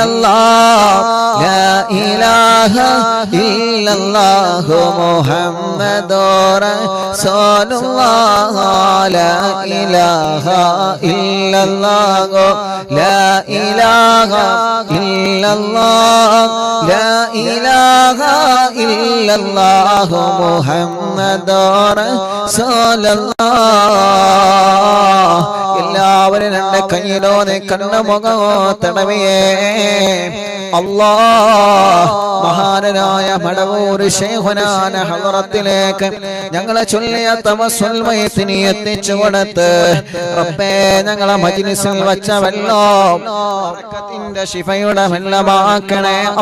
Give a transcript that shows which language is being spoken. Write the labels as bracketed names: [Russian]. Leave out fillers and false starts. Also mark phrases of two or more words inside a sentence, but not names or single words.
[Arabic] الله لا إله إلا الله محمد رسول الله لا إله إلا الله لا إله إلا الله لا إله إلا الله محمد رسول الله [Malayalam] എല്ലാവരും രണ്ട് കയ്യിലോനെ കണ്ണുമുഖോ തടവിയേ അല്ലാഹ് മഹാനായ മടവൂർ ശൈഖുനാന ഹളറത്തിലേക്ക് ഞങ്ങളെ ചൊല്ലിയ തവസ്സുൽ മയ്യത്തിനെ എത്തിച്ചു കൊടുത്ത് റബ്ബേ ഞങ്ങളെ മജ്ലിസിൽ വച്ച വെള്ളം ബറക്കത്തിന്റെ ശിഫയുടെ വെള്ളമാക്കണേ